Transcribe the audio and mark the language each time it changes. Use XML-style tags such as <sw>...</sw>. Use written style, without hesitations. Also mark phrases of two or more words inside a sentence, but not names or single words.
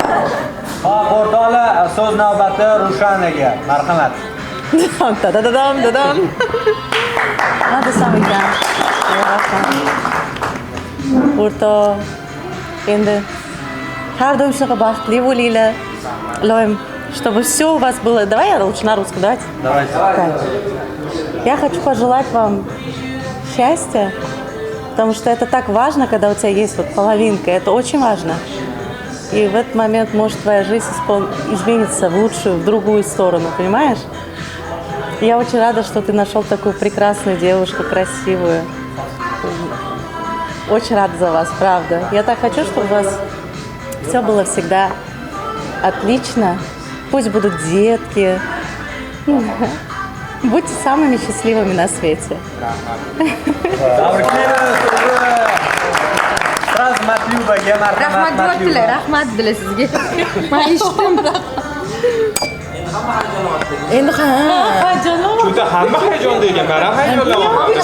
<uz>Hop, o'rtoqlar, so'z navbati Rushanaga. Marhamat. Dadam. Nima desam ekan? O'rtoq, endi har doim shunaqa baxtli bo'linglar. Iloyim,</uz> <ru>чтобы все у вас было. Давай я лучше на русском, давайте. Давайте. Я хочу пожелать вам счастья. Потому что это так важно, когда у тебя есть вот половинка. Это очень важно. И в этот момент может твоя жизнь изменится в лучшую, в другую сторону, понимаешь? Я очень рада, что ты нашел такую прекрасную девушку, красивую. Очень рада за вас, правда. Я так хочу, чтобы у вас все было всегда отлично. Пусть будут детки. Будьте самыми счастливыми на свете.</ru> <uz>Matlubaga marhamat. Rahmat dila sizga. Men eshitdim. Endi Shunda hamma hayajonda ekan, men ham hayajonlanyapman.</uz>